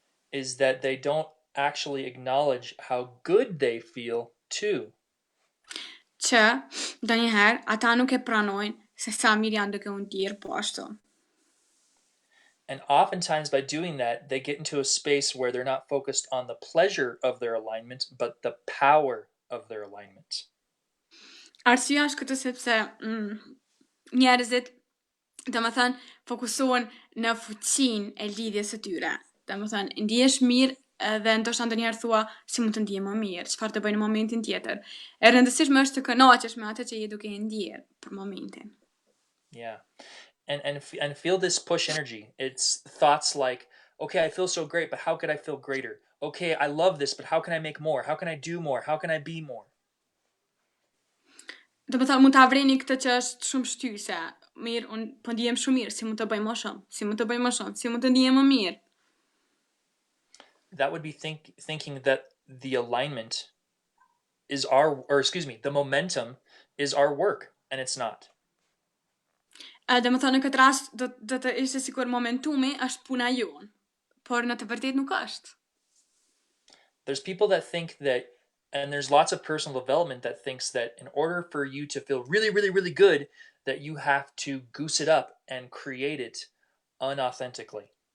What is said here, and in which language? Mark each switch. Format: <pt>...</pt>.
<en>Is that they don't actually acknowledge how good they feel too.</en> <sq>Që ndonjëherë ata nuk e pranojnë se sa mirë janë duke u ndjerë po ashtu.</sq> <en>And oftentimes by doing that, they get into a space where they're not focused on the pleasure of their alignment, but the power of their alignment.</en> <sq>Arsyeja është këtë sepse njerëzit fokusohen në fuqinë e lidhjes së tyre. Ndihesh mirë dhe ndoshta ndonjëherë thua si mund të ndihem më mirë, çfarë të bëj në momentin tjetër. E rëndësishme është të kënaqesh me atë që je duke ndjer për momentin.</sq> <en>Yeah. And feel this push energy. It's thoughts like, okay, I feel so great, but how could I feel greater? Okay, I love this, but how can I make more? How can I do more? How can I be more?</en> <sq>Mund ta vreni këtë që është shumë shtyse. Mirë, un po ndihem shumë mirë, si mund të bëj më shumë? Si mund të ndihem më mirë?</sq> <en>That would be thinking that the alignment is the momentum is our work, and it's not.</en> <sq>Në këtë rast do të ishte sikur momentumi është puna jonë, por në të vërtetë nuk është.</sq> <en>There's people that think that, and there's lots of personal development that thinks that in order for you to feel really, really, really good, that you have to goose it up and create it unauthentically.</en>